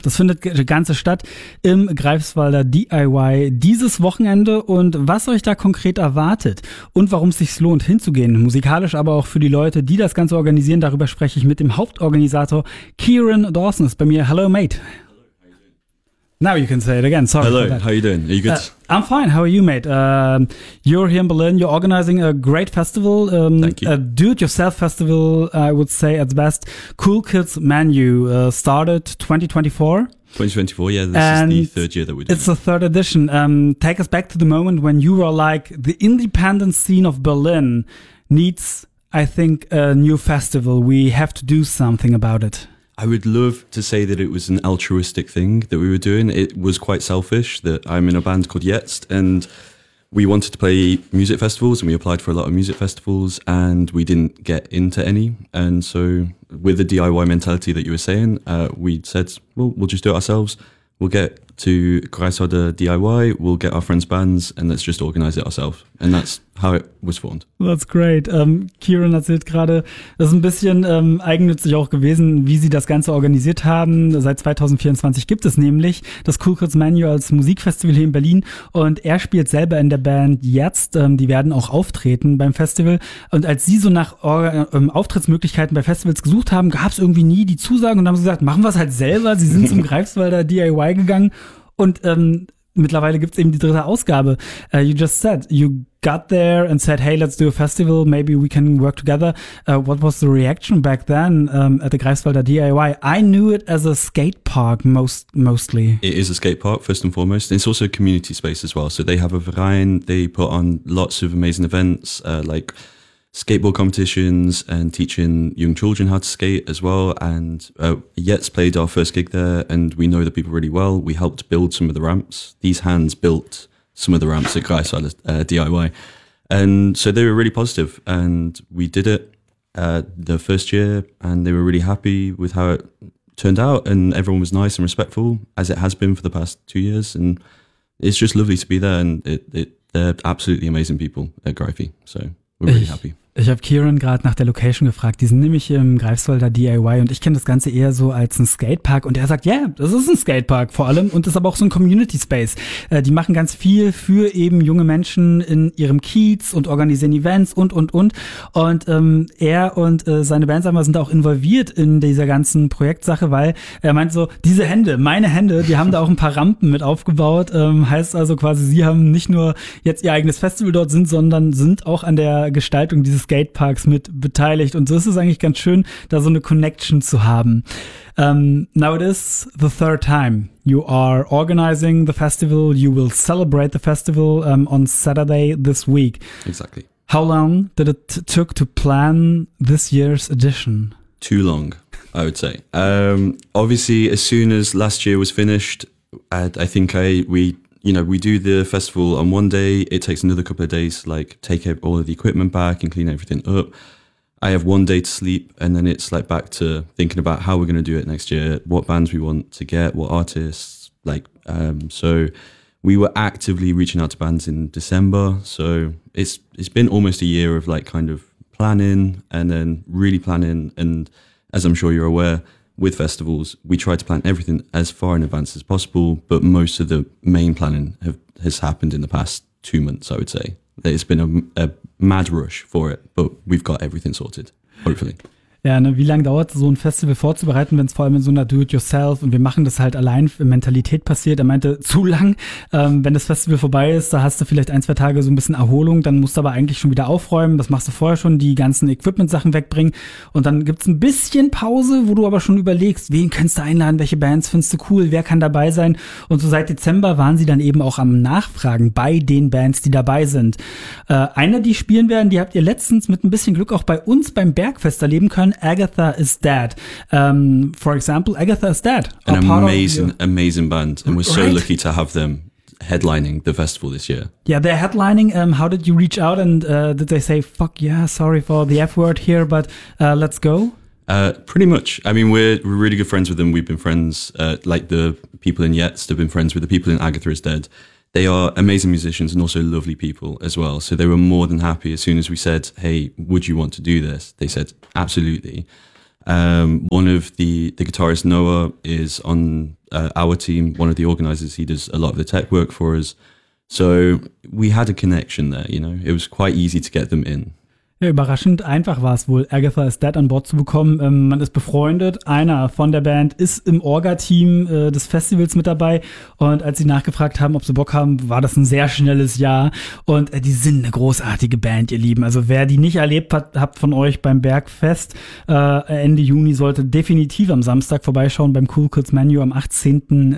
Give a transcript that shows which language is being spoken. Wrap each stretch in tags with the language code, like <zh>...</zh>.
<de>Das findet ganze statt im Greifswalder DIY dieses Wochenende. Und was euch da konkret erwartet und warum es sich lohnt, hinzugehen, musikalisch, aber auch für die Leute, die das Ganze organisieren, darüber spreche ich mit dem Hauptorganisator Kieran Dawson. Ist bei mir.</de> <en>Hello, mate. Now you can say it again. Sorry. Hello, how you doing? Are you good? I'm fine. How are you, mate? You're here in Berlin. You're organizing a great festival. Thank you. A do-it-yourself festival, I would say, at the best. Cool Kids Menu started 2024. 2024, yeah. This is the third year that we're doing it. It's the third edition. Take us back to the moment when you were like, the independent scene of Berlin needs, I think, a new festival. We have to do something about it. I would love to say that it was an altruistic thing that we were doing. It was quite selfish that I'm in a band called Jetzt, and we wanted to play music festivals, and we applied for a lot of music festivals, and we didn't get into any. And so with the DIY mentality that you were saying, we said, well, we'll just do it ourselves. We'll get to Greifswalder DIY, we'll get our friends' bands, and let's just organize it ourselves. And that's how it was formed. That's great.</en> <de>Kieran erzählt gerade, das ist ein bisschen eigennützig auch gewesen, wie sie das Ganze organisiert haben. Seit 2024 gibt es nämlich das Cool Kids Menu als Musikfestival hier in Berlin. Und er spielt selber in der Band Jetzt. Die werden auch auftreten beim Festival. Und als sie so nach Auftrittsmöglichkeiten bei Festivals gesucht haben, gab es irgendwie nie die Zusagen. Und haben sie gesagt, machen wir es halt selber. Sie sind zum Greifswalder DIY gegangen. Und mittlerweile gibt es eben die dritte Ausgabe.</de> <en>You just said, you got there and said, hey, let's do a festival, maybe we can work together. What was the reaction back then at the Greifswalder DIY? I knew it as a skate park mostly. It is a skate park, first and foremost. It's also a community space as well. So they have a Verein, they put on lots of amazing events, like skateboard competitions and teaching young children how to skate as well. And Jetzt played our first gig there, and we know the people really well. We helped build some of the ramps. These hands built some of the ramps at Greifswalder DIY. And so they were really positive, and we did it the first year, and they were really happy with how it turned out, and everyone was nice and respectful, as it has been for the past 2 years. And it's just lovely to be there, and they're absolutely amazing people at Greifi, so we're really happy.</en> <de>Ich habe Kieran gerade nach der Location gefragt. Die sind nämlich im Greifswalder DIY und ich kenne das Ganze eher so als ein Skatepark. Und er sagt, ja, das ist ein Skatepark vor allem und ist aber auch so ein Community Space. Die machen ganz viel für eben junge Menschen in ihrem Kiez und organisieren Events und. Und er und seine Bands sind auch involviert in dieser ganzen Projektsache, weil er meint so, diese Hände, meine Hände, die haben da auch ein paar Rampen mit aufgebaut. Heißt also quasi, sie haben nicht nur jetzt ihr eigenes Festival dort sind, sondern sind auch an der Gestaltung dieses Skateparks mit beteiligt. Und so ist es eigentlich ganz schön, da so eine Connection zu haben.</de> <en>Now it is the third time you are organizing the festival. You will celebrate the festival on Saturday this week. Exactly. How long did it took to plan this year's edition? Too long, I would say. Obviously, as soon as last year was finished, we do the festival on one day. It takes another couple of days, like take all of the equipment back and clean everything up. I have one day to sleep, and then it's like back to thinking about how we're going to do it next year, what bands we want to get, what artists. So we were actively reaching out to bands in December. So it's been almost a year of like kind of planning and then really planning. And as I'm sure you're aware, with festivals, we try to plan everything as far in advance as possible, but most of the main planning has happened in the past 2 months, I would say. It's been a mad rush for it, but we've got everything sorted, hopefully.</en> <de>Ja, ne, wie lange dauert so ein Festival vorzubereiten, wenn es vor allem in so einer Do-it-yourself und wir machen das halt allein Mentalität passiert? Er meinte, zu lang. Wenn das Festival vorbei ist, da hast du vielleicht 1-2 Tage so ein bisschen Erholung, dann musst du aber eigentlich schon wieder aufräumen. Das machst du vorher schon, die ganzen Equipment-Sachen wegbringen. Und dann gibt's ein bisschen Pause, wo du aber schon überlegst, wen kannst du einladen, welche Bands findest du cool, wer kann dabei sein? Und so seit Dezember waren sie dann eben auch am Nachfragen bei den Bands, die dabei sind. Eine, die spielen werden, die habt ihr letztens mit ein bisschen Glück auch bei uns beim Bergfest erleben können.</de> <en>Agatha Is Dead. For example, Agatha Is Dead. An amazing, amazing band. And we're so lucky to have them headlining the festival this year. Yeah, they're headlining. How did you reach out, and did they say, fuck yeah, sorry for the F word here, but let's go? Pretty much. I mean, we're really good friends with them. We've been friends, like the people in Jetzt have been friends with the people in Agatha Is Dead. They are amazing musicians and also lovely people as well. So they were more than happy as soon as we said, hey, would you want to do this? They said, absolutely. One of the guitarist, Noah, is on our team, one of the organizers. He does a lot of the tech work for us. So we had a connection there, you know, it was quite easy to get them in.</en> <de>Ja, überraschend einfach war es wohl, Agatha Is Dead an Bord zu bekommen. Man ist befreundet, einer von der Band ist im Orga-Team des Festivals mit dabei, und als sie nachgefragt haben, ob sie Bock haben, war das ein sehr schnelles Ja. Und die sind eine großartige Band, ihr Lieben. Also wer die nicht erlebt hat, habt von euch beim Bergfest Ende Juni, sollte definitiv am Samstag vorbeischauen beim Cool Kids Menu am 18.</de>